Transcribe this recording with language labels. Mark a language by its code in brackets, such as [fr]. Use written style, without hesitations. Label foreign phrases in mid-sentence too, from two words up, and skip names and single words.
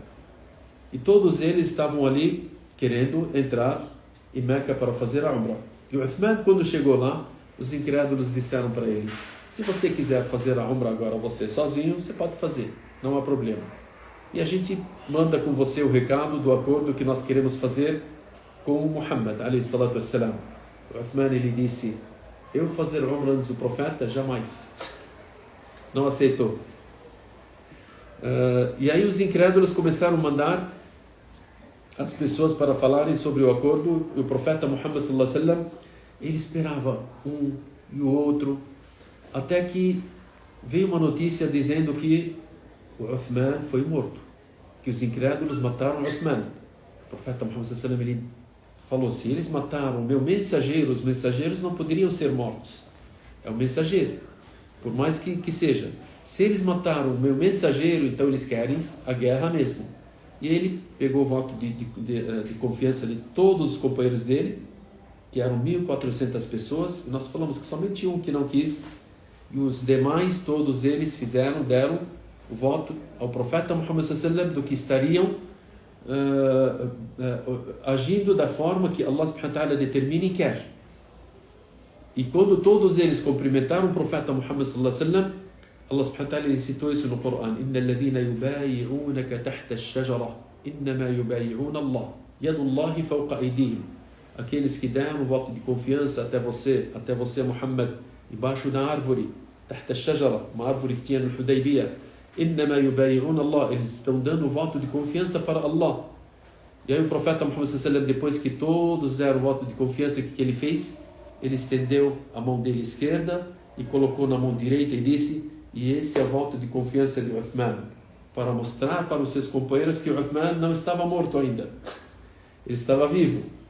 [pt] E todos eles estavam ali querendo entrar em Meca para fazer a Umrah. E o Uthman, quando chegou lá, os incrédulos disseram para ele, se você quiser fazer a Umrah agora você sozinho, você pode fazer, não há problema. E a gente manda com você o recado do acordo que nós queremos fazer com Muhammad, [ar] عليه الصلاة والسلام. [pt] O Uthman, ele disse, eu fazer Umrah antes do profeta? Jamais. Não aceitou. E aí os incrédulos começaram a mandar as pessoas para falarem sobre o acordo. E o profeta Muhammad [ar] صلى الله عليه وسلم, [pt] ele esperava um e o outro, até que veio uma notícia dizendo que o Uthman foi morto, que os incrédulos mataram o Uthman. O profeta Muhammad [ar] صلى الله عليه وسلم, [pt] ele falou, se eles mataram o meu mensageiro, os mensageiros não poderiam ser mortos. É o mensageiro, por mais que seja. Se eles mataram o meu mensageiro, então eles querem a guerra mesmo. E ele pegou o voto de confiança de todos os companheiros dele, que eram 1.400 pessoas, e nós falamos que somente um que não quis, e os demais, todos eles deram o voto ao profeta Muhammad [ar] صلى الله عليه وسلم [pt] do que estariam agindo da forma que Allah [ar] سبحانه وتعالى [pt] determina e quer. E quando todos eles cumprimentaram o profeta Muhammad [ar] صلى الله عليه وسلم, [pt] Allah [ar] سبحانه وتعالى [pt] citou isso no Corão: [ar] إن الذين يبايعونك تحت الشجرة إنما يبايعون الله يد الله فوق أيديهم. [pt] Aqueles que deram o voto de confiança até você Muhammad, embaixo da árvore, [ar] تحت الشجرة, [pt] uma árvore que tinha no Hudaybiyah, [ar] إنما يبايعون الله, [pt] eles estão dando o voto de confiança para Allah. E aí o profeta Muhammad [ar] صلى الله عليه وسلم, [pt] depois que todos deram o voto de confiança, o que ele fez? Ele estendeu a mão dele esquerda e colocou na mão direita e disse: e esse é o voto de confiança de Uthman, para mostrar para os seus companheiros que Uthman não estava morto ainda, ele estava vivo.